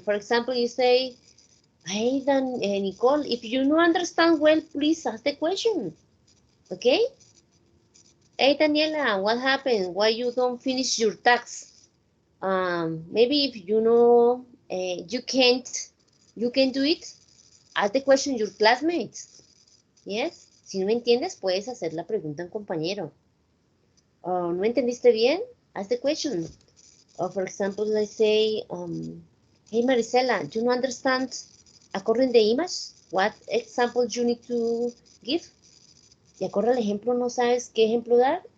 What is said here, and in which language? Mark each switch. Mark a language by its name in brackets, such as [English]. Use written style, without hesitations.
[English] For example, you say, hey, Nicole, if you don't understand well, please ask the question. Okay? Hey, Daniela, what happened? Why you don't finish your task? Maybe if you know you can do it, ask the question your classmates. Yes? [Spanish] Si no me entiendes, puedes hacer la pregunta a un compañero. ¿No entendiste bien? [English] Ask the question. Or for example, let's say, hey Marisela, do you understand according to the image? What example you need to give? [Spanish] Y acorde al ejemplo, ¿no sabes qué ejemplo dar?